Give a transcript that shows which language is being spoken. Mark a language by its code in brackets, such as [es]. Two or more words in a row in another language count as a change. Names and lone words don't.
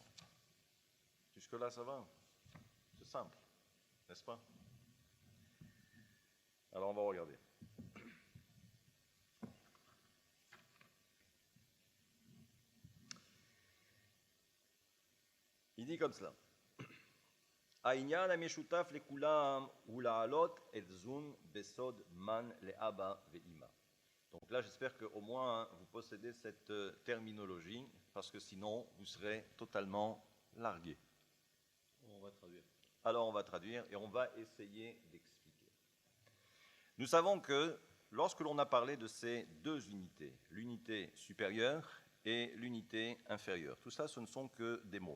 [fr] Jusque-là, ça va? C'est simple, n'est-ce pas? Alors on va regarder. Il dit comme cela. [he] העניין המשותף לכולם הוא להעלות את זון בסוד מן לאבא ואימא. [fr] Donc là, j'espère qu'au moins vous possédez cette terminologie, parce que sinon, vous serez totalement largué. On va traduire. Alors, on va traduire et on va essayer d'expliquer. Nous savons que lorsque l'on a parlé de ces 2 unités, l'unité supérieure et l'unité inférieure, tout ça, ce ne sont que des mots.